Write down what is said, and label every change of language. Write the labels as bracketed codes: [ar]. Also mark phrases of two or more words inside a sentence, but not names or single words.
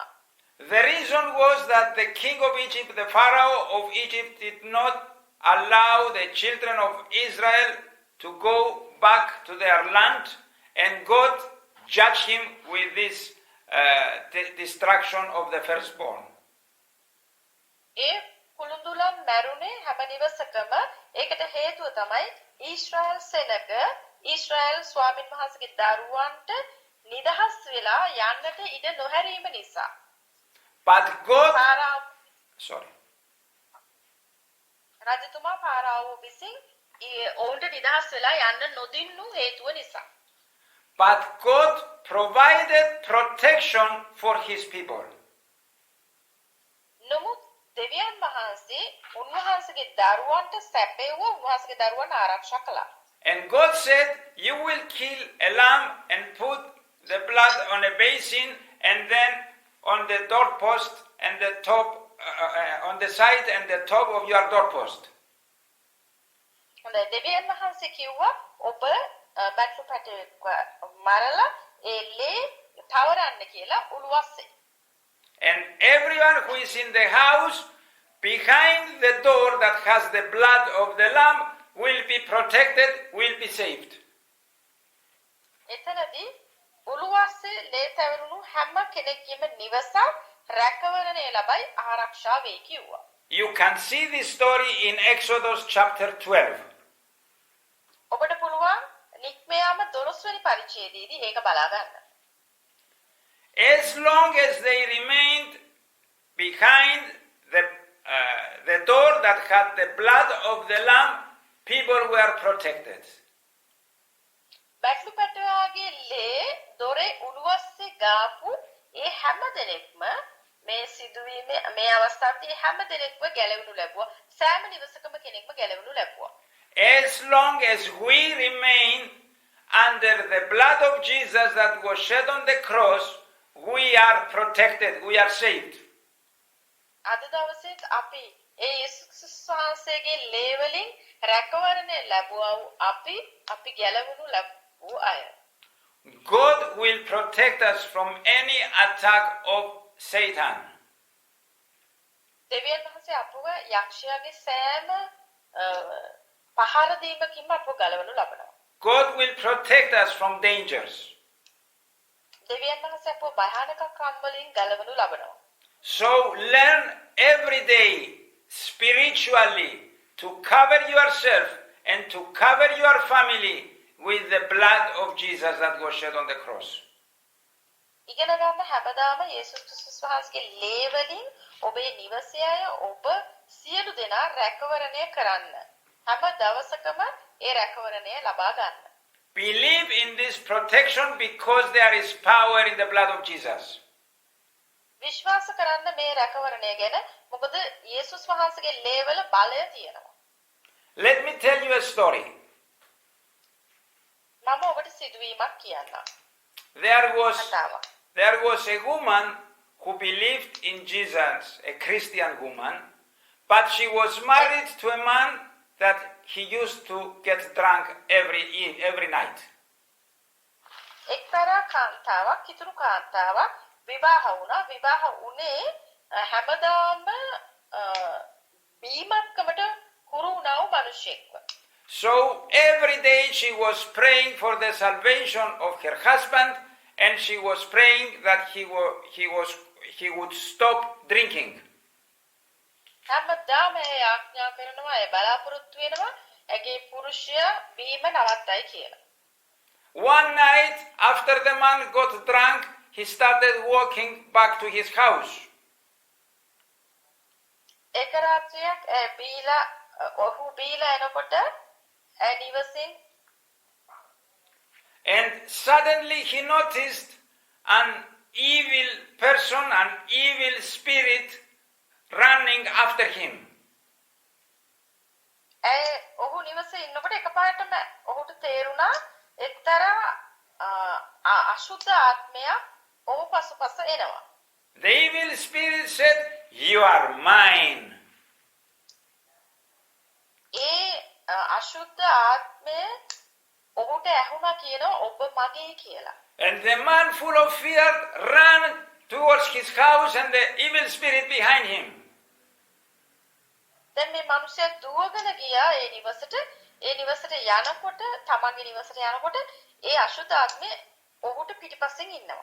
[en] The reason was that the king of Egypt, the Pharaoh of Egypt, did not allow the children of Israel to go back to their land, and God judged him with this destruction of the firstborn. [si] ඒ කුළුඳුලන් මැරුණේ හැම නිවසකම ඒකට හේතුව තමයි ඊශ්‍රායල් සෙනග ඊශ්‍රායල් ස්වාමීන් වහන්සේගේ දරුවන්ට නිදහස් වෙලා යන්නට ඉඩ නොහැරීම නිසා. [en] But God, sorry. [si] රජතුමා පාරාවෝ විසින් ඔවුන්ට නිදහස් වෙලා යන්න නොදින්නු හේතුව නිසා. [en] But God provided protection for his people. [si] නමුත් දෙවියන් වහන්සේ උන්වහන්සේගේ දරුවන්ට සැපෙව්ව උන්වහන්සේගේ දරුවන් ආරක්ෂා කළා. [en] And God said, you will kill a lamb and put the blood on a basin and then on the doorpost and the top, on the side and the top of your doorpost. [si] හොඳයි දෙවියන් වහන්සේ කිව්වා ඔබ බැටළු පැටවෙක් මරලා ඒ ලේ තවරන්න කියලා උළුවස්සේ. [en] And everyone who is in the house behind the door that has the blood of the lamb will be protected, will be saved. [si] එතනදී උළුවස්සේ ලේ තවරුණු හැම කෙනෙක්ගේම නිවසක් රැකවරණය ලබයි ආරක්ෂා වෙයි කිව්වා. [en] You can see this story in Exodus chapter 12. [si] ඔබට පුළුවන් නික්මයාම 12 වෙනි පරිච්ඡේදයේදී ඒක බලා ගන්න. [en] As long as they remained behind the door that had the blood of the lamb, people were protected. [si] බැටළු පැටවාගේ ලේ දොරේ උළුවස්සේ ගාපු ඒ හැම දෙනෙක්ම මේ සිදුවීමේ මේ අවස්ථාවේ හැම දෙනෙක්ම ගැලවෙනු ලැබුවා. සෑම නිවසකම කෙනෙක්ම ගැලවෙනු ලැබුවා. [en] As long as we remain under the blood of Jesus that was shed on the cross, we are protected, we are saved. [si] අද දවසේත් අපි ඒ යේසුස් වහන්සේගේ ලේ වලින් රැකවරණය ලැබුවා වූ අපි ගැලවෙනු ලැබුව අය. [en] God will protect us from any attack of Satan. [si] දෙවියන් වහන්සේ අපව යක්ෂයාගේ සෑම පහර දීමකින්ම අපව ගලවනු ලබනවා. [en] God will protect us from dangers. [si] දෙවියන් වහන්සේ අපව භයානකකම් වලින් ගලවනු ලබනවා. [en] So learn every day spiritually to cover yourself and to cover your family with the blood of Jesus that was shed on the cross. [si] ඉගෙන ගන්න හැමදාම යේසුස් ක්‍රිස්තුස් වහන්සේගේ ලේ වලින් ඔබේ නිවසේ අය ඔබ සියලු දෙනා රැකවරණය කරන්න. හැම දවසකම ඒ රැකවරණය ලබා ගන්න. [en] Believe in this protection because there is power in the blood of Jesus. [si] විශ්වාස කරන්න මේ රැකවරණය ගැන මොකද යේසුස් වහන්සේගේ ලේ වල බලය තියෙනවා. [en] Let me tell you a story. [si] මම ඔබට සිදුවීමක් කියන්නම්. [en] There was a woman who believed in Jesus, a Christian woman, but she was married to a man that he used to get drunk every night. [si] එක්තරා කාන්තාවක් කිතුරු කාන්තාවක් විවාහ වුණා. විවාහ උනේ හැමදාම බීමත්කමට හුරු වුණා වූ මිනිහෙක්ව. [en] So every day she was praying for the salvation of her husband, and she was praying that he would stop drinking. [si] හැමදාම ආඥා කරනවා ඒ බලාපොරොත්තු වෙනවා ඇගේ පුරුෂයා බීම නවත්තයි කියලා. [en] One night after the man got drunk, he started walking back to his house. [si] එක රාත්‍රියක් ඔහු බීලා එනකොට නිවසින් [en] And suddenly he noticed an evil person, an evil spirit running after him. [si] ඔහු නිවසේ ඉන්නකොට එකපාරටම ඔහුට තේරුණා එක්තරා අශුද්ධ ආත්මයක් ඔහු පසුපස එනවා. [en] The evil spirit said, "You are mine." [si] අශුද්ධ ආත්මය ඔහුට ඇහුණා කියනවා ඔබ මගේ කියලා. [en] And the man full of fear ran towards his house and the evil spirit behind him. [si] දැන් මේ මිනිහයා දුවගෙන ගියා ඒ නිවසට යනකොට තමන්ගේ නිවසට යනකොට ඒ අශුද්ධ ආත්මය ඔහුට පිටිපස්සෙන් ඉන්නවා.